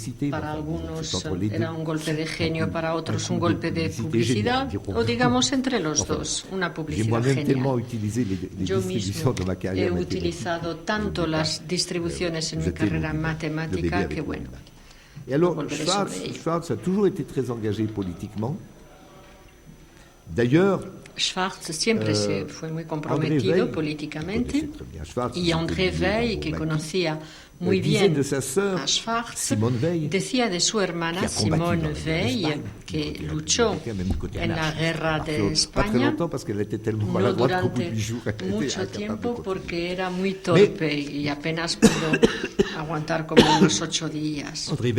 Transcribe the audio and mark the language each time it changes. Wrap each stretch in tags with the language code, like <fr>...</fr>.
<es>Para algunos era un golpe de genio, para otros un golpe de publicidad, o digamos entre los dos, una publicidad genial. Yo mismo he utilizado tanto las distribuciones en mi carrera matemática que bueno.</es> <fr>Et alors, Schwartz a toujours été très engagé politiquement. D'ailleurs,</fr> <es>Schwartz siempre se fue muy comprometido políticamente, y André Weil, que conocía muy bien a Schwartz, decía de su hermana Simone Weil, que luchó en la guerra de España, no durante mucho tiempo porque era muy torpe y apenas pudo aguantar como unos 8 días.</es>